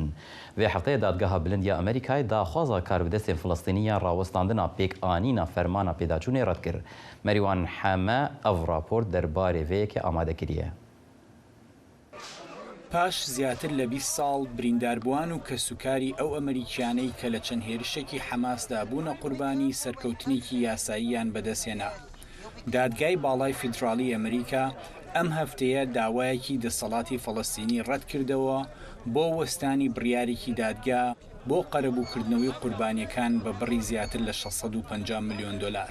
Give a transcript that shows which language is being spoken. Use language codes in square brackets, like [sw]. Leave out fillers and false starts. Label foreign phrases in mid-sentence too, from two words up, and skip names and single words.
[ku] Vê hefteyê dadgeha bilind ya Amerîkayê daxwaza karbidestên Filistîniyan rawestandina pêkanîna fermana pêdaçûnê red kir. Merîwan Heme ev rapor derbarê vê yekê amade kiriye. [ckb] پاش زیاتر لە 20 ساڵ برینداربووان و کەسوکاری ئەو ئەمریکیانەی کە لە چەند هێرشێکی حەماسدا بوونە قوربانی سەرکەوتنێکی یاساییان بەدەستێنا. دادگای باڵای فیدراڵی ئەمریکا ئەم هەفتەیە داوایەکی دەسەڵاتی فەڵەستینی ڕەت کردەوە بۆ وەستانی بڕیارێکی دادگا بۆ قەرەبووکردنەوەی قوربانیەکان بە بڕی زیاتر لە 650 ملیۆن دلار.